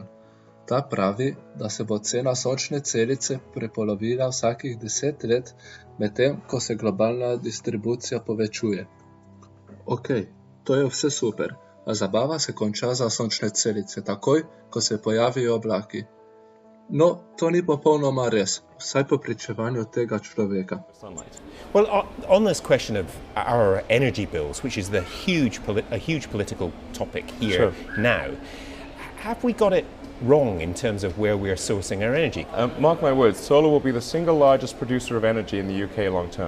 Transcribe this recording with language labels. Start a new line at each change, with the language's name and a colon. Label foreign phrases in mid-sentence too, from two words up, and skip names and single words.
Slovenian: Ta pravi, da se bo cena sončne celice prepolovila vsakih 10 let, medtem ko se globalna distribucija povečuje. Ok, to je vse super, a zabava se konča za sončne celice takoj, ko se pojavijo oblaki. No, to ni popolnoma res, vsaj po pričevanju tega človeka.
English: Well, on this question of our energy bills, which is a huge political topic here now, have we got it wrong in terms of where we're sourcing our energy? Mark my words, solar will be the single largest producer of energy in the UK long term.